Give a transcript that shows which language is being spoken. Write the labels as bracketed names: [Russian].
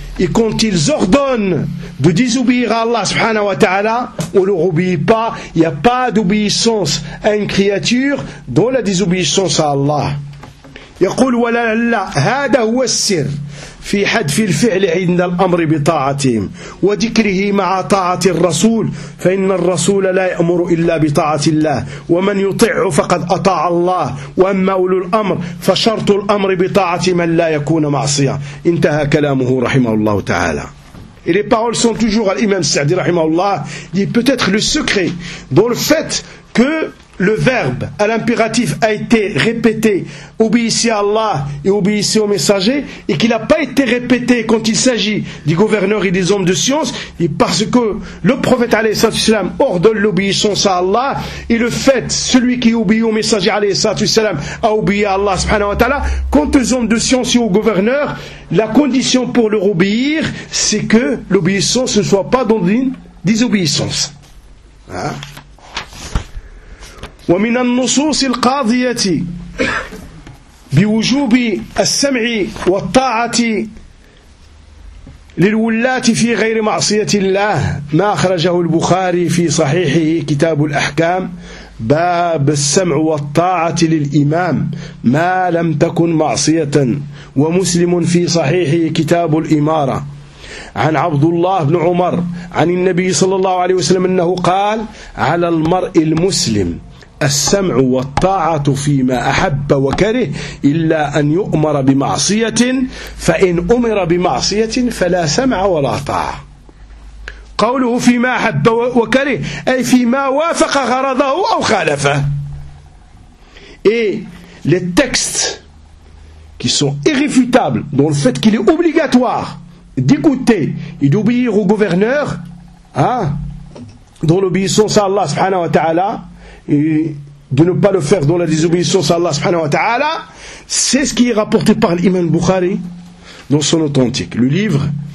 [French] Et quand ils ordonnent de désobéir à Allah subhanahu wa ta'ala, on ne leur obéit pas. Il n'y a pas d'obéissance à une créature dans la désobéissance à Allah. [Arabic] يقول ولا لا هذا هو السر في حذف الفعل عند الأمر بطاعتهم وذكره مع طاعة الرسول فإن الرسول لا يأمر إلا بطاعة الله ومن يطيعه فقد أطاع الله وأما أولو الأمر فشرط الأمر بطاعة من لا يكون معصية انتهى كلامه رحمه الله تعالى. [French] Et les paroles sont toujours à l'imam Sa'di [Arabic] رحمه الله. [French] Dit peut-être le secret dans le fait que le verbe à l'impératif a été répété, obéissez à Allah et obéissez au messager, et qu'il n'a pas été répété quand il s'agit des gouverneurs et des hommes de science, et parce que le prophète alayhi salam ordonne l'obéissance à Allah, et le fait, celui qui obéit au messager alayhi salam a obéi à Allah subhanahu wa ta'ala, quant aux hommes de science et aux gouverneurs, la condition pour leur obéir, c'est que l'obéissance ne soit pas dans une désobéissance. Hein? [Arabic] ومن النصوص القاضية بوجوب السمع والطاعة للولاة في غير معصية الله ما أخرجه البخاري في صحيحه كتاب الأحكام باب السمع والطاعة للإمام ما لم تكن معصية ومسلم في صحيحه كتاب الإمارة عن عبد الله بن عمر عن النبي صلى الله عليه وسلم أنه قال على المرء المسلم السمع والطاعة فيما أحب وكره إلا أن يؤمر بمعصية فإن أمر بمعصية فلا سمع ولا طاعة. قوله فيما أحب وكره أي فيما وافق غرضه أو خالفه. [French] Et les textes qui sont irréfutables dans le fait qu'il est obligatoire d'écouter et d'obéir au gouverneur, hein, dans l'obéissance à Allah subhanahu wa ta'ala, et de ne pas le faire dans la désobéissance à Allah subhanahu wa ta'ala, c'est ce qui est rapporté par l'imam Bukhari dans son authentique, le livre